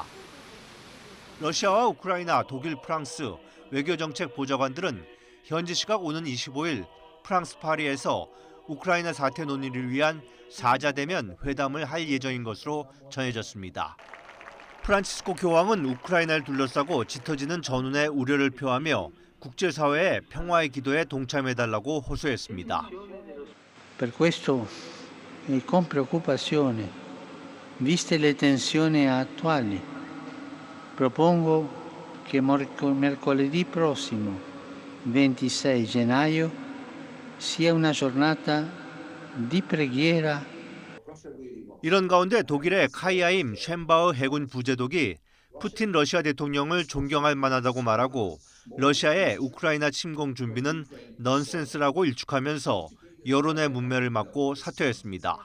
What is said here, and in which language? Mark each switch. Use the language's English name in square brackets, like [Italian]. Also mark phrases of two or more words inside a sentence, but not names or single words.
[Korean] 러시아와 우크라이나, 독일, 프랑스 외교정책 보좌관들은 현지 시각 오는 25일 프랑스 파리에서 우크라이나 사태 논의를 위한 사자대면 회담을 할 예정인 것으로 전해졌습니다. 프란치스코 교황은 우크라이나를 둘러싸고 짙어지는 전운의 우려를 표하며 국제사회의 평화의 기도에 동참해달라고 호소했습니다. [Italian] Per questo e con preoccupazione, viste le tensioni attuali, propongo che mercoledì prossimo, 26 gennaio, sia una giornata di preghiera. [Korean] 이런 가운데 독일의 카이아임 쉔바흐 해군 부제독이 푸틴 러시아 대통령을 존경할 만하다고 말하고 러시아의 우크라이나 침공 준비는 넌센스라고 일축하면서 여론의 문매를 맞고 사퇴했습니다.